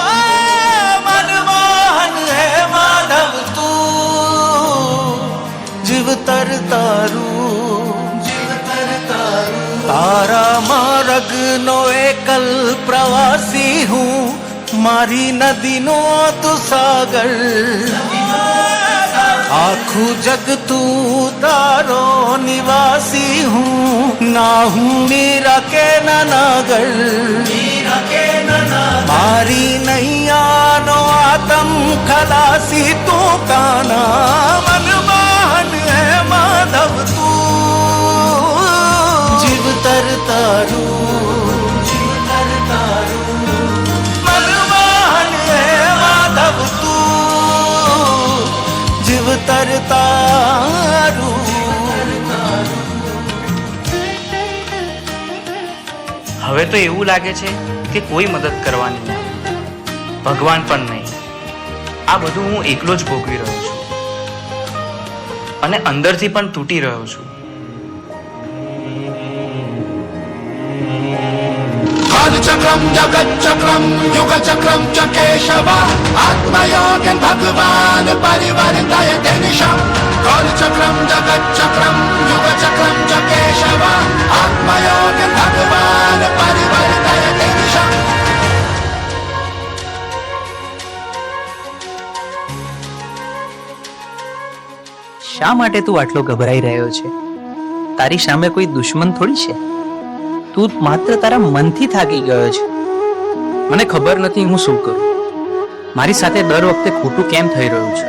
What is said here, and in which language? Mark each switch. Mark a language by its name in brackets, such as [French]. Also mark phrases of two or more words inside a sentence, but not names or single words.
[Gujarati] મનમોહન હે માધવ તું, જીવ તર તારું, જીવ તર તારું. તારા માર્ગ નો એકલ પ્રવાસી હું, મારી નદી નો તું સાગર. આખું જગ તું તારો નિવાસી હું, ના હું મીરા કે નાગર. મારી નૈયા નો આતમ ખલાસી તું કાના. મનમોહન હે માધવ તું, જીવ તર તારું, જીવ તર તારું. મનમોહન હે માધવ તું, જીવ તર તારું. હવે તો એવું લાગે છે કે કોઈ મદદ કરવાની નહીં, ભગવાન પણ નહીં. આ બધું હું એકલો જ ભોગવી રહ્યો છું અને અંદરથી પણ તૂટી રહ્યો છું. [Sanskrit] चक्रम जगत चक्रम युग चक्रम च केशव आत्मयोगन भगवान परिवर्तय निशम. काल चक्रम जगत चक्रम युग चक्रम च केशव आत्मयोगन भगवान परिवर्तय निशम. [Gujarati] શા માટે તું આટલો ગભરાઈ રહ્યો છે? તારી સામે કોઈ દુશ્મન થોડી છે. તું માત્ર તારા મનથી થાકી ગયો છે. મને ખબર નથી હું શું કરું. મારી સાથે દર વખતે ખોટું કેમ થઈ રહ્યું છે?